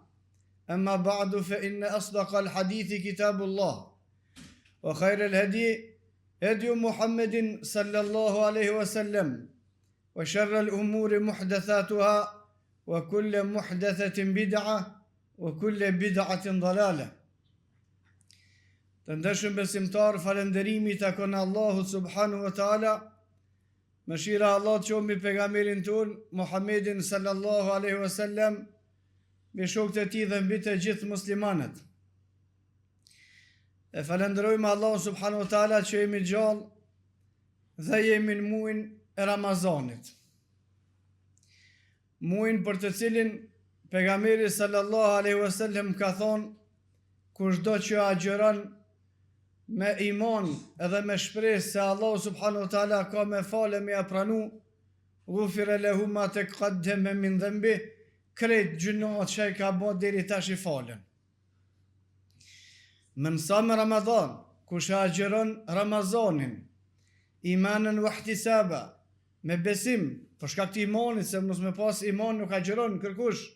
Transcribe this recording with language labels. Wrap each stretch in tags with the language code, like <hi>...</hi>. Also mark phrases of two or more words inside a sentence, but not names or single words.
<ar>أما بعد فإن أصدق الحديث كتاب الله وخير الهدي هدي محمد صلى الله عليه وسلم وشر الأمور محدثاتها وكل محدثة بدعة وكل بدعة ضلالة.</ar> <sq>Të ndeshëm besimtar, falënderimi takon Allahut</sq> <ar>سبحانه وتعالى.</ar> <sq>Mëshira Allah të qomi pejgamberin ton Muhammedin</sq> <ar>صلى الله عليه وسلم,</ar> <sq>me shokët e tij dhe mbi të gjithë muslimanët. E falenderojmë Allahun</sq> <ar>سبحانه وتعالى</ar> <sq>që jemi gjallë dhe jemi në muajin e Ramazanit. Muajin për të cilin pejgamberi</sq> <ar>صلى الله عليه وسلم</ar> <sq>ka thonë, kushdo që agjeron me iman edhe me shpresë se Allah</sq> <ar>سبحانه وتعالى</ar> <sq>ka me falë me pranu,</sq> <ar>غفر له ما تقدم من ذنبه,</ar> <sq>krejt gjunat që ka bërë deri tash I falën.</sq> <ar>من صام رمضان,</ar> <sq>kush agjeron Ramazanin</sq> <ar>إيمانا واحتسابا,</ar> <sq>me besim, për shkak të imanit, se mos me pas iman nuk agjeron kërkush.</sq>